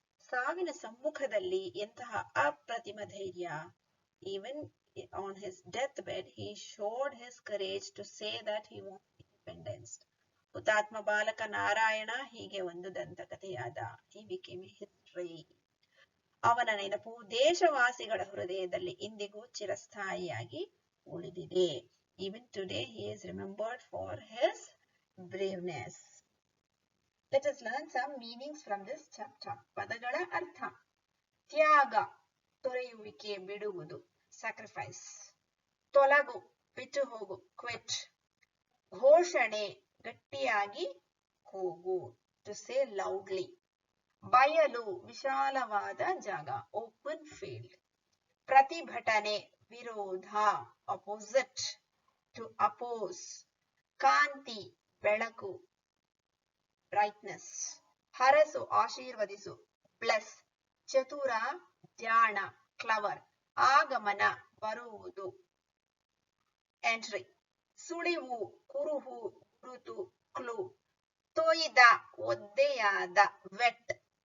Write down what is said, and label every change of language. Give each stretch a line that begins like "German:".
Kannada: ಸಾವಿನ ಸಮ್ಮುಖದಲ್ಲಿ ಎಂತಹ ಅಪ್ರತಿಮ ಧೈರ್ಯ.
English: Even on his deathbed, he showed his courage to say that he wanted independence.
Kannada: ಹುತಾತ್ಮ ಬಾಲಕ ನಾರಾಯಣ ಹೀಗೆ ಒಂದು ದಂತಕಥೆಯಾದ.
English: He became a history.
Kannada: ಅವನ ನೆನಪು ದೇಶವಾಸಿಗಳ ಹೃದಯದಲ್ಲಿ ಇಂದಿಗೂ ಚಿರಸ್ಥಾಯಿಯಾಗಿ ಉಳಿದಿದೆ.
English: Even today he is remembered for his braveness. Let us learn some meanings from this chapter.
Kannada: ಪದಗಳ ಅರ್ಥ. ತ್ಯಾಗ, ತೊರೆಯುವಿಕೆ, ಬಿಡುವುದು, sacrifice. ತೊಲಗು, ಬಿಟ್ಟು ಹೋಗು, quit. ಘೋಷಣೆ, ಗಟ್ಟಿಯಾಗಿ ಕೂಗು,
English: to say loudly.
Kannada: ಬಯಲು, ವಿಶಾಲವಾದ ಜಾಗ, open field. ಪ್ರತಿಭಟನೆ, ವಿರೋಧ, opposite,
English: to oppose.
Kannada: ಕಾಂತಿ, ಬೆಳಕು, brightness. ಹರಸು, ಆಶೀರ್ವದಿಸು, bless. ಚತುರ, ಜಾಣ, clever. ಆಗಮನ, ಬರುವುದು, entry. ಸುಳಿವು, ಕುರುಹು, ಗುರುತು, clue. ತೊಯ್ದ, ಒದ್ದೆಯಾದ, wet.